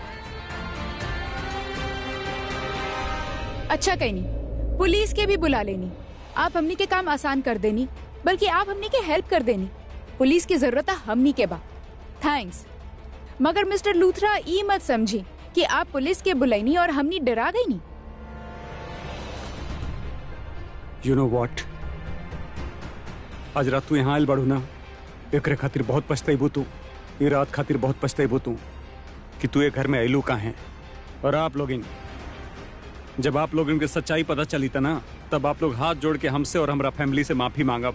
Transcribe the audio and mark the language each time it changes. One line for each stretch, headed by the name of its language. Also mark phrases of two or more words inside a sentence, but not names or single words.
Bhojpuri: अच्छा कहीं नहीं, पुलिस के भी बुला लेनी। आप हमनी के काम आसान कर देनी, बल्कि आप हमनी के हेल्प कर देनी। पुलिस की जरूरत है हमनी के बा। थैंक्स। मगर मिस्टर लूथरा ई मत समझी कि आप पुलिस के बुलाईनी और हमनी डरा गई नी।
English: You know what,
Bhojpuri: आज रात तू यहाँ आयल बढ़ू ना, एकरे खातिर बहुत पछताइबू तू। ये रात खातिर बहुत पछताइबू तू कि तू ये घर में आयलू का है। और आप लोग जब आप लोग इनके सच्चाई पता चली था ना, तब आप लोग हाथ जोड़ के हमसे और हमारा फैमिली से माफी मांगा।